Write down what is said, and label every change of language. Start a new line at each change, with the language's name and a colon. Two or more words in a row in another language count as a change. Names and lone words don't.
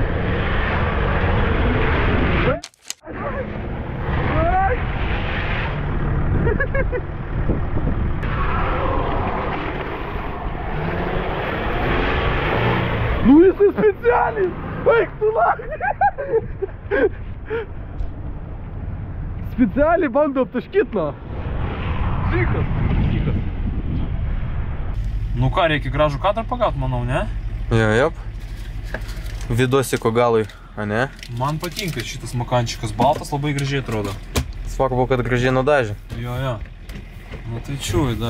Russian: Ну если специалист! Эй, кто нахуй! Специальный бандоп ташкитно. Тихо.
Lithuanian: Nu ką, reikia gražų kadrą pagaut, manau, ne? Jop. Vidosiko galui, a ne? Man patinka šitas makančikas, baltas labai gražiai atrodo. Svarbu, kad gražiai nudažė. Jo. Nu tai čiūvi dar.